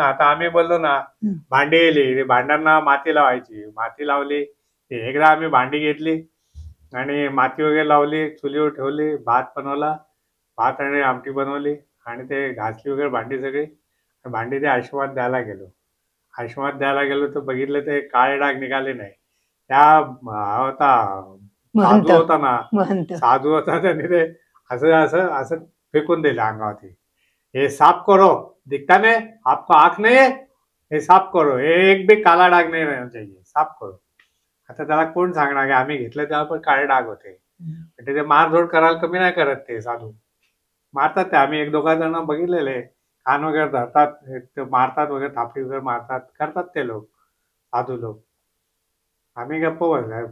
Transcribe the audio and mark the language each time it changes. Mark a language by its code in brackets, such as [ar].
[mr] आता आम्ही बोललो ना, भांडी गेली, भांड्यांना माती लावायची, माती लावली, एकदा आम्ही भांडी घेतली आणि माती वगैरे लावली, चुलीवर ठेवली, भात बनवला, भात आणि आमटी बनवली, आणि ते घासली वगैरे भांडी सगळी. भांडी ते आशीर्वाद द्यायला गेलो तर बघितलं ते काळे डाग निघाले नाही. त्या होता महंत. साधू होता, त्याने ते असं असं असं फेकून दिलं अंगावरती. [hi] हे साफ करो, दिखता नहीं आपको, आंख नहीं है, हे साफ करो, हे एक भी काला डाग नहीं रहना चाहिए, साफ करो. [mr] आता त्याला कोण सांगणार की आम्ही घेतलं तेव्हा पण काळे डाग होते. म्हणजे ते मारझोड करायला कमी नाही करत ते साधू, मारतात ते. आम्ही 1-2 जण बघितलेले, कान वगैरे धरतात, ते मारतात वगैरे, थापडी वगैरे मारतात, करतात ते लोक, साधू लोक. आम्ही गप्प बसलो.